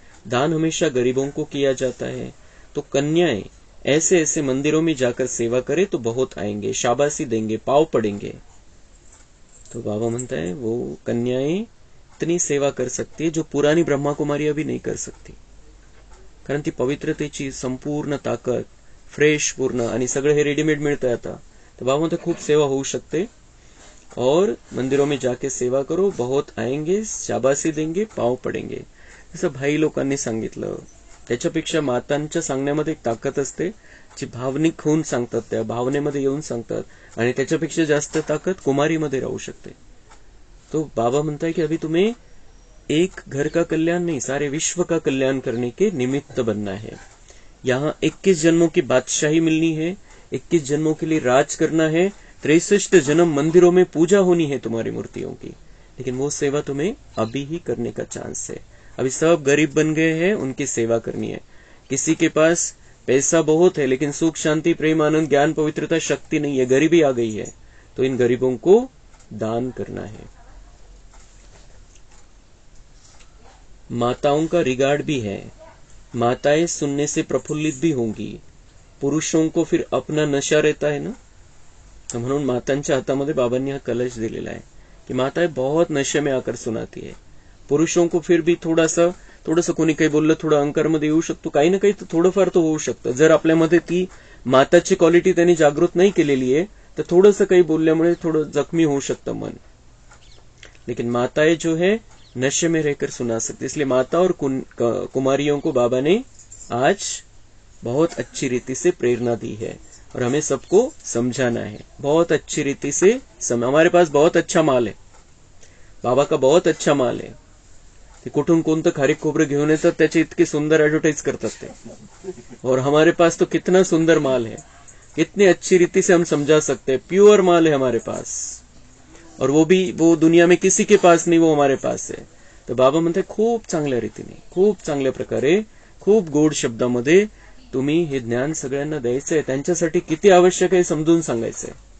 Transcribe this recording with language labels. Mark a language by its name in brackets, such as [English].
[Hindi] दान हमेशा गरीबों को किया जाता है. तो कन्याएं ऐसे ऐसे मंदिरों में जाकर सेवा करे तो बहुत आएंगे, शाबाशी देंगे, पाव पड़ेंगे. तो बाबा म्हणता है वो कन्याएं इतनी सेवा कर सकती है जो पुरानी ब्रह्मा कुमारी अभी नहीं कर सकती. [Marathi] कारण ती पवित्रतेची संपूर्ण ताकद, फ्रेश पूर्ण आणि सगळं हे रेडीमेड मिळतंय आता. तो बाबा म्हणते खूप सेवा होऊ शकते. [Hindi] और मंदिरों में जाके सेवा करो, बहुत आएंगे, शाबाशी देंगे, पाव पडेंगे. [Marathi] जसं भाई लोकांनी सांगितलं. त्याच्यापेक्षा मातांच्या सांगण्यामध्ये एक ताकद असते जी भावनिक होऊन सांगतात, त्या भावनेमध्ये येऊन सांगतात, आणि त्याच्यापेक्षा जास्त ताकद कुमारीमध्ये राहू शकते. [Hindi] तो बाबा म्हणता है कि अभी तुम्हें एक घर का कल्याण नहीं, सारे विश्व का कल्याण करने के निमित्त बनना है. यहाँ 21 जन्मों की बादशाही मिलनी है, 21 जन्मों के लिए राज करना है, 63 जन्म मंदिरों में पूजा होनी है तुम्हारी मूर्तियों की. लेकिन वो सेवा तुम्हें अभी ही करने का चांस है. अभी सब गरीब बन गए हैं, उनकी सेवा करनी है. किसी के पास पैसा बहुत है लेकिन सुख शांति प्रेम आनंद ज्ञान पवित्रता शक्ति नहीं है, गरीबी आ गई है, तो इन गरीबों को दान करना है. माताओं का रिगार्ड भी है. माताएं सुनने से प्रफुल्लित भी होंगी. पुरुषों को फिर अपना नशा रहता है ना. [Marathi] तो म्हणून मातांच्या हातामध्ये बाबांनी हा कलश दिलेला आहे [Hindi] कि माताएं बहुत नशे में आकर सुनाती है. पुरुषों को फिर भी [Marathi] थोडंसं कोणी काही बोललं थोडं अहंकारमध्ये येऊ शकतो, काही ना काही तर थोडंफार तो होऊ शकतं. जर आपल्यामध्ये ती माताची क्वालिटी त्यांनी जागृत नाही केलेली आहे तर थोडंसं काही बोलल्यामुळे थोडं जखमी होऊ शकतं मन. [Hindi] लेकिन माताएं जो है नशे में रहकर सुना सकती. इसलिए माता और कुमारियों को बाबा ने आज बहुत अच्छी रीति से प्रेरणा दी है और हमें सबको समझाना है बहुत अच्छी रीति से. हमारे पास बहुत अच्छा माल है, बाबा का बहुत अच्छा माल है. [Marathi] ते कुठून कोणतं खारीक खोबरं घेऊन येतात त्याची इतकी सुंदर ऍडव्हर्टाइज करतात ते. [Hindi] और हमारे पास तो कितना सुंदर माल है, कितनी अच्छी रीति से हम समझा सकते हैं. प्योर माल है हमारे पास, और वो भी वो दुनिया में किसी के पास नहीं, वो हमारे पास है. [Marathi] तर बाबा म्हणते खूप चांगल्या रीतीने, खूप चांगल्या प्रकारे, खूप गोड शब्दामध्ये तुम्ही हे ज्ञान सगळ्यांना द्यायचंय. त्यांच्यासाठी किती आवश्यक आहे समजून सांगायचंय.